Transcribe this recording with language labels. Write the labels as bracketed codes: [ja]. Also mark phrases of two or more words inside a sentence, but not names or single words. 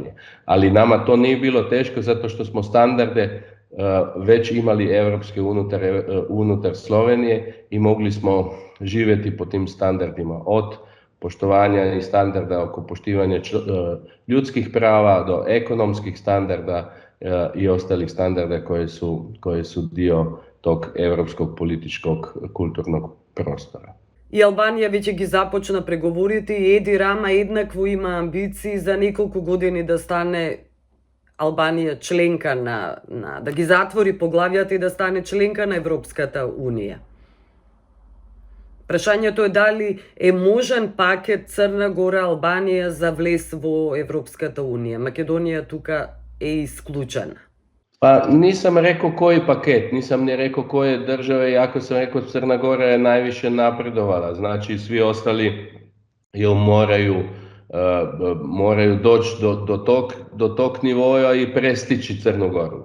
[hr] Ali nama to nije bilo teško zato što smo standarde već imali europske unutar Slovenije i mogli smo živjeti po tim standardima, od poštovanja i standarda oko poštivanja ljudskih prava do ekonomskih standarda i ostalih standarda koje su dio tog evropskog političkog kulturnog prostora. [mk] И Албанија веќе ги започна преговорите и Еди Рама еднакво има амбиции за неколку години да стане Албанија членка да ги затвори поглавјата и да стане членка на Европската Унија. Прашањето е дали е можен пакет Црна Гора Албанија за влез во Европската Унија. Македонија тука е исклучена. [hr] Pa nisam rekao koji paket, nisam ni rekao koje države, jako sam rekao Crna Gora je najviše napredovala, znači svi ostali moraju doći do tog nivoja i prestići Crnu Goru.